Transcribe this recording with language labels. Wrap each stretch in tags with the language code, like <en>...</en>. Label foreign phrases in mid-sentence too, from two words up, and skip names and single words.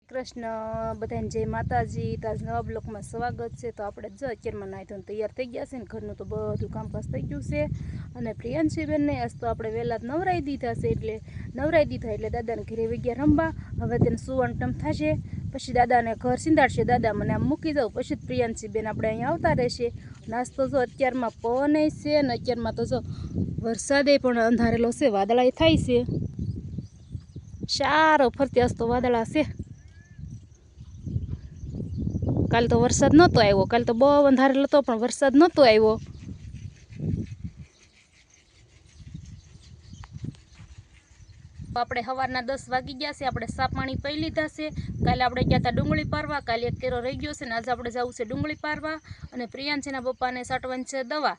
<gu>કૃષ્ણ બધાને જય માતાજી।</gu> <hi>तो आज नवा ब्लॉक में स्वागत है।</hi> <gu>तो આપણે જો અત્યારમાં નાઈ ધોઈને તૈયાર થઈ ગયા છે ને ઘરનું તો બધું કામકાજ થઈ ગયું છે અને પ્રિયાંશીબેન ને આજ તો આપણે વહેલા નવરાઈ દીધા છે એટલે દાદાને ઘરે વઈ ગયા રમવા। હવે તેને સુવાનું ટાઈમ થશે પછી દાદાને ઘર સિંધાડશે। દાદા મને આમ મૂકી જાવ પછી પ્રિયાંશીબેન આપણે અહીંયા આવતા રહેશે। નાસ્તો જો અત્યારમાં પવન છે ને અત્યારમાં તો જો વરસાદે પણ અંધારેલો છે, વાદળા થાય છે સારો ફરતી આજ તો વાદળા છે। કાલ તો વરસાદ નતો આવ્યો, કાલ તો બહુ અંધારેલો તો પણ વરસાદ નતો આવ્યો। આપણે સવારના 10 વાગી ગયા છે। આપણે સા પાણી પી લીધા છે। કાલે આપણે ગયા હતા ડુંગળી પારવા, કાલે એક કેરો રહી ગયો છે ને આજે આપણે જવું છે ડુંગળી પારવા અને પ્રિયાંશીના પપ્પાને સાટવાની છે દવા।</gu>